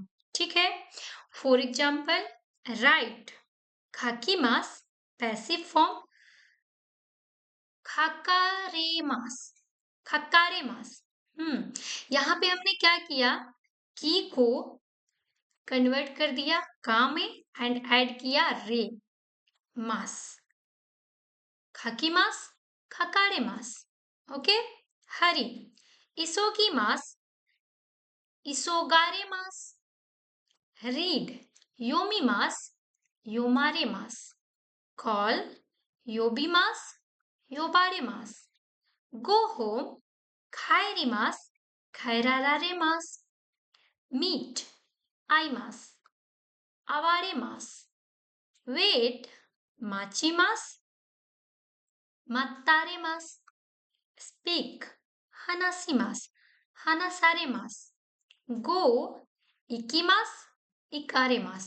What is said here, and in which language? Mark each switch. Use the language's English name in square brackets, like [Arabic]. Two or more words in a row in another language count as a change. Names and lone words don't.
[Hindi] ठीक है, [English] for example write खाकीमास, passive form [Japanese] 書かれます、書かれます. [Hindi] यहाँ पे हमने क्या किया, की को कन्वर्ट कर दिया का में [English] end add [Hindi] किया [Japanese] れます, 書きます 書かれます. [English] okay, hurry [Japanese] 急ぎます 急がれます、 रीड 読みます読まれます、 कॉल 呼びます 呼ばれます, [English] go home [Japanese] 帰ります 帰られます、 मीट 会います 会われます、 वेट 待ちます 待たれます、 स्पीक 話します 話されます、 गो 行きます 行かれます।